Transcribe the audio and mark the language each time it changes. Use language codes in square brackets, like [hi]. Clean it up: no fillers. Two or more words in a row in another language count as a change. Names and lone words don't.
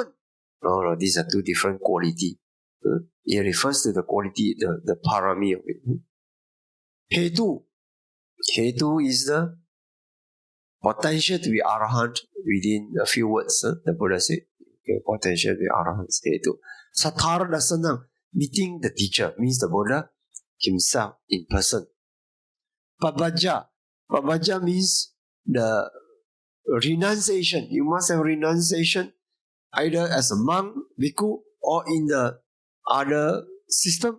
[en] No, these are two different quality. It refers to the quality, the parami of it. Hetu is the potential to be arahant within a few words. The Buddha said, potential to be arahant. Hetu. [pi] Sathara dasanam, [en] meeting the teacher, means the Buddha himself in person. Pabaja means the renunciation. You must have renunciation either as a monk, bhikkhu, or in the other system.